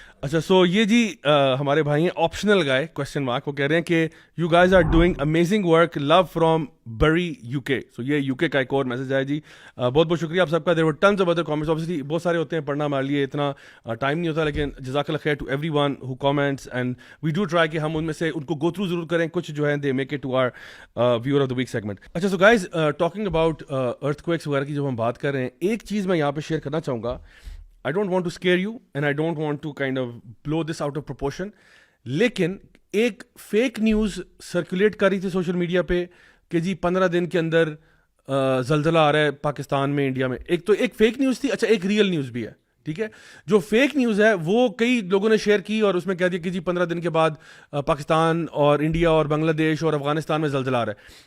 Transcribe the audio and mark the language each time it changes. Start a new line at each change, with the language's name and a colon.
Urdu: اچھا سو یہ جی ہمارے بھائی ہیں آپشنل گائے کوشچن مارک. وہ کہہ رہے ہیں کہ
English: You guys are doing amazing work, love from Bury U K.
Urdu: سو یہ یو کے کا ایک اور میسج ہے جی. بہت بہت شکریہ آپ سب کا.
English: there were tons of other comments,
Urdu: obviously بہت سارے ہوتے ہیں, پڑھنا ہمارے لیے اتنا ٹائم نہیں ہوتا, لیکن جزاک اللہ خیر
English: to everyone who comments and we do try
Urdu: کہ ہم ان میں سے ان کو گو تھرو ضرور کریں. کچھ جو ہے
English: They make it to our viewer of the week segment.
Urdu: اچھا
English: so guys talking about earthquakes
Urdu: وغیرہ کی جب ہم بات کر رہے ہیں, ایک چیز میں یہاں پہ شیئر کرنا چاہوں گا.
English: I don't want to scare you and I don't want to kind of blow this out of proportion.
Urdu: لیکن ایک فیک نیوز سرکولیٹ کر رہی تھی سوشل میڈیا پہ کہ جی 15 دن کے اندر زلزلہ آ رہا ہے پاکستان میں, انڈیا میں. ایک تو ایک فیک نیوز تھی. اچھا ایک ریئل نیوز بھی ہے, ٹھیک ہے. جو فیک نیوز ہے وہ کئی لوگوں نے شیئر کی اور اس میں کہہ دیا کہ جی 15 دن کے بعد پاکستان اور انڈیا اور بنگلہ دیش اور افغانستان میں زلزلہ آ رہا ہے.